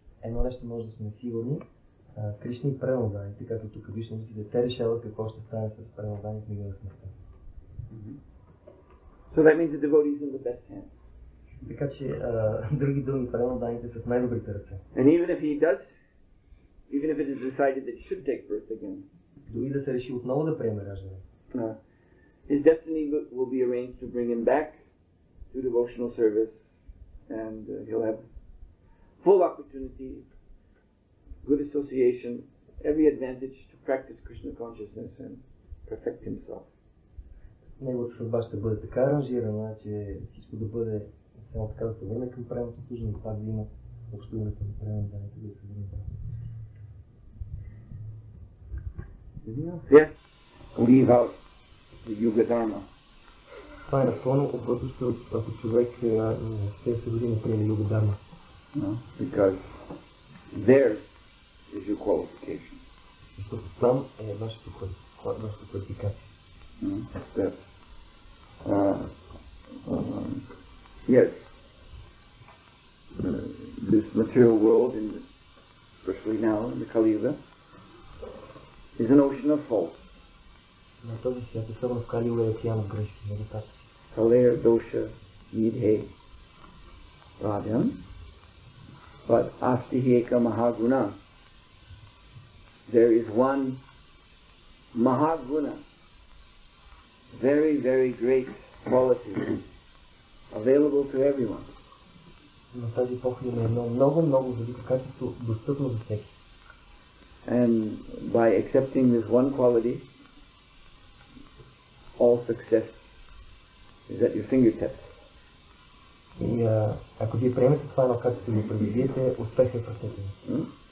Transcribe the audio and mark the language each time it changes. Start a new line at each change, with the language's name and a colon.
Bulgarian: Едно нещо може да сме сигурни, Кришна и преданните, както тук Вишну Дудите, те решават какво ще стане с преданните в мига на смъртта.
English: So that means the devotee is in the best hands.
Bulgarian: Така че други думи, преданните са в най-добрите ръце.
English: And even if he does, even if it is decided that he should take birth again,
Bulgarian: дори да се реши отново да приеме раждане,
English: his destiny will be arranged to bring him back to devotional service, and he'll have full opportunity, good association, every advantage to practice Krishna consciousness and perfect himself.
Bulgarian: Неговата съдба ще бъде така аранжирана, че всичко да бъде само така да се върне към правилното служение, пак да има общуването на правилните да се върне правилно.
English: Yes, leave out the Yuga Dharma.
Bulgarian: Това е напълно обвързващо, ако човек се години приеме Юга Дharma.
English: Because there is your qualification.
Bulgarian: Защото там е вашата квалификация.
English: That Yes, this material world, especially now in the Kali Yuga, is an ocean of faults.
Bulgarian: На този свят, особено в Кали Юга, е океан от грешки, недостатъци.
Sanskrit: Kalaya dosha nidhe radhyam, but astiheka mahaguna.
English: There is one mahaguna, very, very great quality, available to everyone.
Bulgarian: На тази епоха има едно много, много велико качество, достъпно за всеки.
English: And by accepting this one quality, all success is at your fingertips.
Bulgarian: И ако вие приемете това едно качество и го предвидите, успех е в ръцете ви.